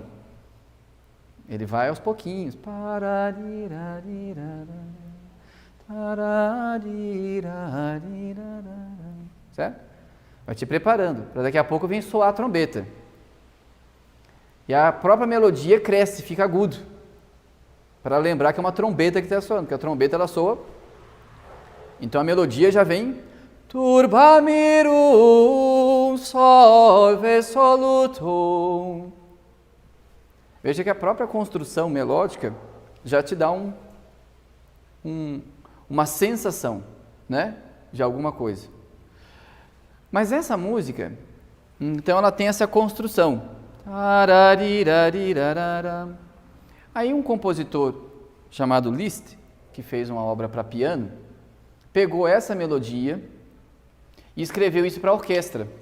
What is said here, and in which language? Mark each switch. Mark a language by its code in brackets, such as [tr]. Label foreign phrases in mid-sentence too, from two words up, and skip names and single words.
[pt] Ele vai aos pouquinhos. Certo? Vai te preparando, para daqui a pouco vir soar a trombeta. E a própria melodia cresce, fica agudo. Para lembrar que é uma trombeta que está soando, porque a trombeta ela soa. Então a melodia já vem [la] turbamirum solve solutum. [pt] Veja que a própria construção melódica já te dá uma sensação, né, de alguma coisa. Mas essa música, então ela tem essa construção. Aí um compositor chamado Liszt, que fez uma obra para piano, pegou essa melodia e escreveu isso para a orquestra.